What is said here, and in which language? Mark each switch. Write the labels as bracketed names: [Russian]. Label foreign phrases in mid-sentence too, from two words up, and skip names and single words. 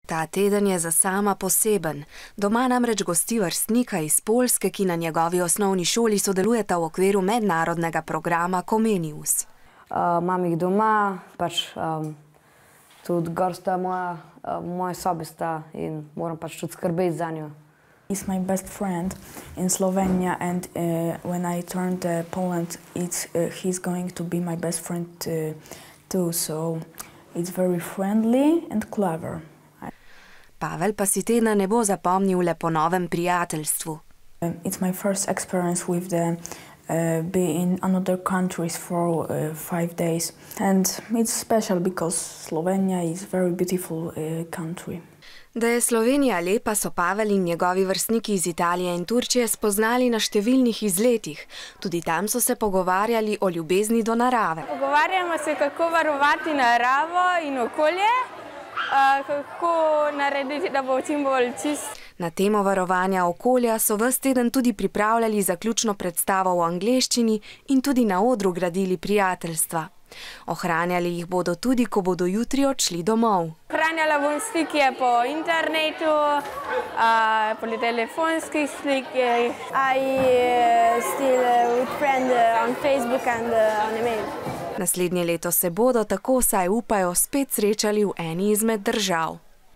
[Slovenian] Ta teden je za Sama poseben. Doma namreč gosti vrstnika iz Poljske, ki na njegovi osnovni šoli sodelujeta v okviru mednarodnega programa Comenius. Imam jih doma, tudi gor sta moje sobe sta in moram tudi skrbeti za njo. [English] He's my best friend in Slovenia, and when I turn to Poland, he's going to be my best friend too. So it's very friendly and clever. [Slovenian] Pavel pa si tedna ne bo zapomnil le po novem prijateljstvu. [English] It's my first experience with being in another countries for 5 days, and it's special because Slovenia is a very beautiful country. [Slovenian] Da je Slovenija lepa, so Pavel in njegovi vrstniki iz Italije in Turčije spoznali na številnih izletih. Tudi tam so se pogovarjali o ljubezni do narave. Pogovarjamo se, kako varovati naravo in okolje, kako narediti, da bo čim bolj čist. Na temo varovanja okolja so ves teden tudi pripravljali zaključno predstavo v angleščini in tudi na odru gradili prijateljstva. Ohranjali jih bodo tudi, ko bodo jutri odšli domov. Ohranjala bom stike po internetu, po telefonskih slikih. [English] I still with friend on Facebook and on email. [Slovenian] Naslednje leto se bodo, tako vsaj upajo, spet srečali v eni izmed držav.